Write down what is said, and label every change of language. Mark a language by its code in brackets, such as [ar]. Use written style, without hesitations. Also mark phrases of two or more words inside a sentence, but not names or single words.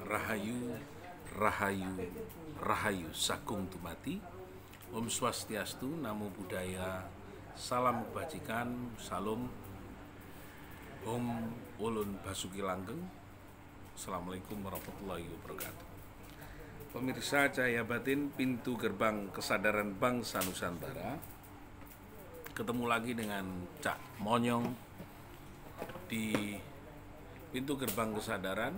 [jv] Rahayu, Rahayu, Rahayu Sakung Tumati. [ban] Om Swastiastu, [pi] Namo Buddhaya, [id] Salam Kebajikan, Salam, Om Ulun Basuki Langgeng. [ar] السلام عليكم ورحمة الله وبركاته. [id] Pemirsa Cahaya Batin, pintu gerbang kesadaran bangsa Nusantara. Ketemu lagi dengan Cak Monyong di pintu gerbang kesadaran.